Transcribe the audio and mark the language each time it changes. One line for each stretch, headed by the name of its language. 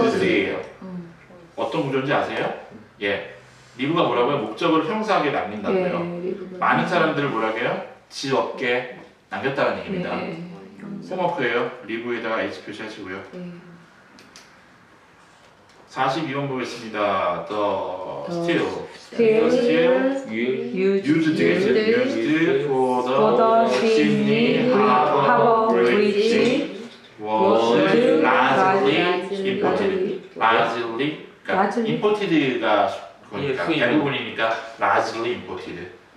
Korean: closed예요. 어떤 구조인지 아세요? 예. 리브가 뭐라고요? 목적어를 형용사하게 남긴다고요. 많은 사람들을 뭐라고 해요? 지 없게 남겼다는 얘기입니다. 홈워크예요. 리브에다가 H 표시하시고요. 42번 보겠습니다.
English: The still used for the Sydney Harbour Bridge was largely imported.
Korean: largely 그러니까
English: largely.
Korean: imported가 그러니까 수입. 대부분이니까
English: largely imported.